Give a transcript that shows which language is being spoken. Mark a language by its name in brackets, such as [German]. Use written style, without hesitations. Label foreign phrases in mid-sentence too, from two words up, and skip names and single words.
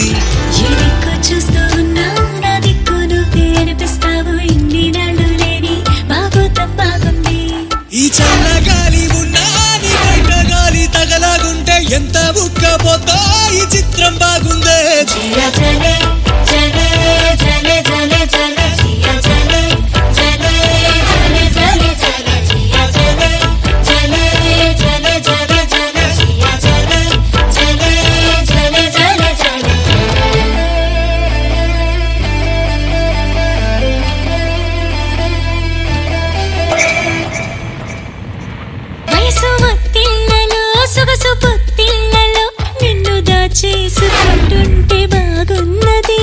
[Telugu] ఎదిక్కు చూస్తూ ఉన్నావు నా దిక్కు నువ్వే అనిపిస్తావు ఇన్ని నాళ్ళు లేని బాగోతం బాగుంది ఈ చల్ల గాలి ఉన్నా నీ బయట గాలి తగలాగుంటే ఎంత ఉక్కపోతా ఈ చిత్రం బాగుందే [Hindi] जिया जले जले जले जले जले जिया जले जले जले जले जले जिया जले जले जले जले जले जिया जले जले जले जले जले [Telugu] వయసు ఒత్తిళ్లలో సొగసు పొత్తిళ్లలో నిన్ను దాచేసుకుంటుంటే బాగున్నది